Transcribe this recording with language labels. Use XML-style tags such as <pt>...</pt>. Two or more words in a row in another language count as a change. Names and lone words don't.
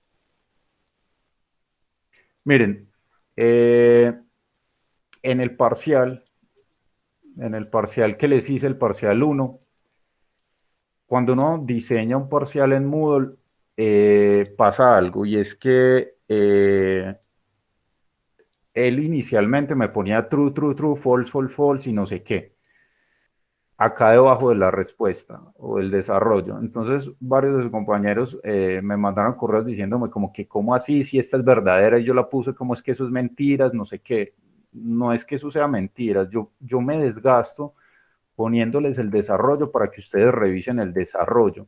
<es>Miren, en el parcial que les hice, el parcial 1, cuando uno diseña un parcial en Moodle, pasa algo, y es que él inicialmente me ponía</es> <en>true, true, true, false, false, false</en> <es>y no sé qué, acá debajo de la respuesta o del desarrollo. Entonces, varios de sus compañeros me mandaron correos diciéndome como que, ¿cómo así? Si esta es verdadera y yo la puse, ¿cómo es que eso es mentiras? No sé qué. No es que eso sea mentiras, yo me desgasto poniéndoles el desarrollo para que ustedes revisen el desarrollo.</es>